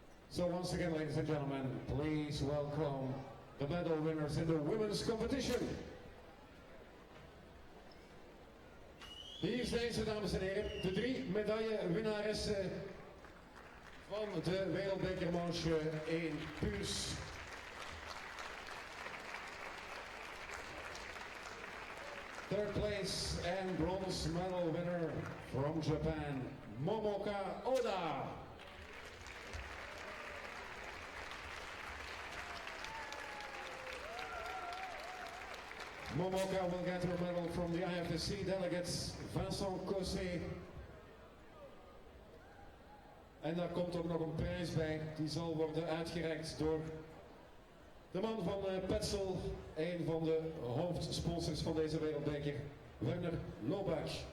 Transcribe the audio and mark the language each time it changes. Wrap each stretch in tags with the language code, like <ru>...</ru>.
<en>So once again, ladies and gentlemen, please welcome the medal winners in the women's competition.</en> <nl>Hier zijn ze, dames en heren, de 3 medaillewinnaressen van de wereldbekermanche in Puurs.</nl> <en>Third place and bronze medal winner from Japan, Momoka Oda. Momoka will get her medal from the IFSC delegates, Vincent Cossé.</en> <nl>En daar komt ook nog een prijs bij, die zal worden uitgereikt door de man van Petzl, een van de hoofdsponsors van deze wereldbeker, Werner Lobach.</nl>